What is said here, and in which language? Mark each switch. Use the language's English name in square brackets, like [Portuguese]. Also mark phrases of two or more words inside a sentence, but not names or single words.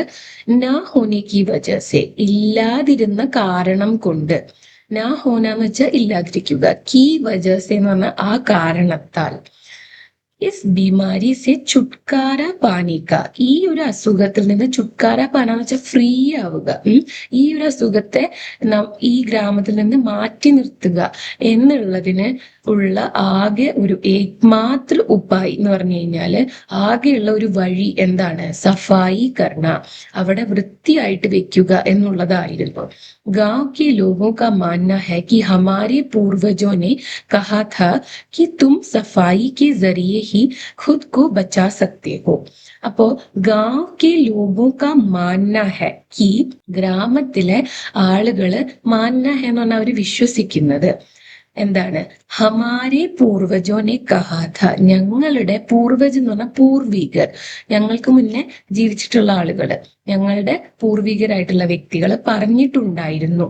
[Hindi] ना होने की वजह से [Malayalam] ഇല്ലാതിരുന്ന കാരണം കൊണ്ട്, [Hindi] ना होना [Malayalam] എന്ന് വെച്ചാൽ ഇല്ലാതിരിക്കുക, [Hindi] की वजह से [Malayalam] എന്ന് പറഞ്ഞാൽ ആ കാരണത്താൽ, [Hindi] इस बीमारी से छुटकारा [Malayalam] പാനിക്ക, ഈ ഒരു അസുഖത്തിൽ നിന്ന് [Hindi] छुटकारा पाना [Malayalam] വെച്ചാൽ ഫ്രീ ആവുക, ഈ ഒരു അസുഖത്തെ ഈ ഗ്രാമത്തിൽ നിന്ന് മാറ്റി നിർത്തുക എന്നുള്ളതിന് ഉള്ള ആകെ ഒരു [Hindi] एकमात्र उपाय [Malayalam] എന്ന് പറഞ്ഞു കഴിഞ്ഞാല് ആകെയുള്ള ഒരു വഴി എന്താണ്? [Hindi] सफाई करना, [Malayalam] അവിടെ വൃത്തിയായിട്ട് വെക്കുക എന്നുള്ളതായിരുന്നു. [Hindi] गांव के लोगों का मानना है कि हमारे पूर्वजों ने कहा था कि तुम सफाई के जरिए ही खुद को बचा सकते हो. [Malayalam] അപ്പോ [Hindi] गांव के लोगों का मानना है कि, [Malayalam] ഗ്രാമത്തിലെ ആളുകള് [Hindi] मानना है [Malayalam] എന്ന് പറഞ്ഞാൽ അവര് വിശ്വസിക്കുന്നത് എന്താണ്? [Hindi] हमारे पूर्वजों ने कहा था, [Malayalam] ഞങ്ങളുടെ പൂർവജ് എന്ന് പറഞ്ഞാൽ പൂർവികർ, ഞങ്ങൾക്ക് മുന്നേ ജീവിച്ചിട്ടുള്ള ആളുകള്, ഞങ്ങളുടെ പൂർവികരായിട്ടുള്ള വ്യക്തികൾ പറഞ്ഞിട്ടുണ്ടായിരുന്നു.